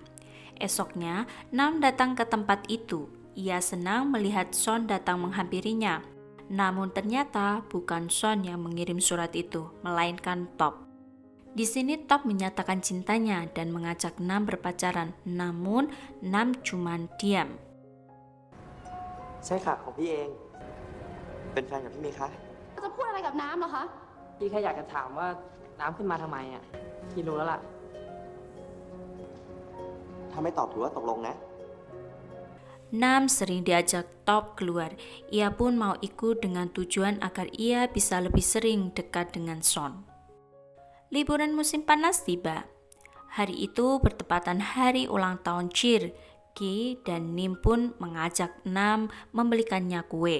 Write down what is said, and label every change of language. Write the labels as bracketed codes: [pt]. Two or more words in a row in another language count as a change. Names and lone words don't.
[id] Esoknya, Nam datang ke tempat itu. Ia senang melihat Son datang menghampirinya. Namun ternyata bukan Son yang mengirim surat itu, melainkan Top. Di sini Top menyatakan cintanya dan mengajak Nam berpacaran, namun Nam cuma diam. [th] ใช่ค่ะของพี่เอง เป็นแฟนกับพี่เมย์คะ จะพูดอะไรกับน้ำเหรอคะ พี่แค่อยากจะถามว่าน้ำขึ้นมาทำไมอ่ะ พี่รู้แล้วล่ะ ถ้าไม่ตอบถือว่าตกลงนะ [id] Nam sering diajak Top keluar. Ia pun mau ikut dengan tujuan agar ia bisa lebih sering dekat dengan Son. Liburan musim panas tiba. Hari itu bertepatan hari ulang tahun Chir. Ki dan Nim pun mengajak Nam membelikannya kue.